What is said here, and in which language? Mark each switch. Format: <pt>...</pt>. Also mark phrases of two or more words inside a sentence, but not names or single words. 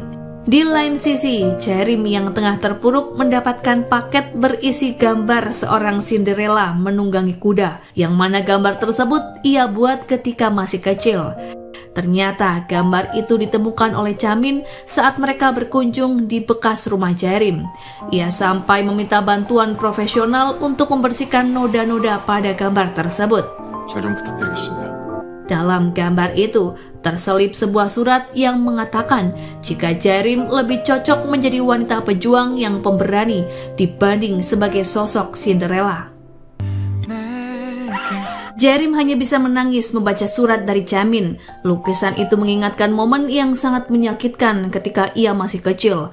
<id>Di lain sisi, Jaerim yang tengah terpuruk mendapatkan paket berisi gambar seorang Cinderella menunggangi kuda, yang mana gambar tersebut ia buat ketika masih kecil. Ternyata gambar itu ditemukan oleh Jaemin saat mereka berkunjung di bekas rumah Jaerim. Ia sampai meminta bantuan profesional untuk membersihkan noda-noda pada gambar tersebut.</id> <ko>잘 좀 부탁드리겠습니다.</ko> <id>Dalam gambar itu terselip sebuah surat yang mengatakan jika Jaerim lebih cocok menjadi wanita pejuang yang pemberani dibanding sebagai sosok Cinderella. Jaerim hanya bisa menangis membaca surat dari Chaemin. Lukisan itu mengingatkan momen yang sangat menyakitkan ketika ia masih kecil.</id>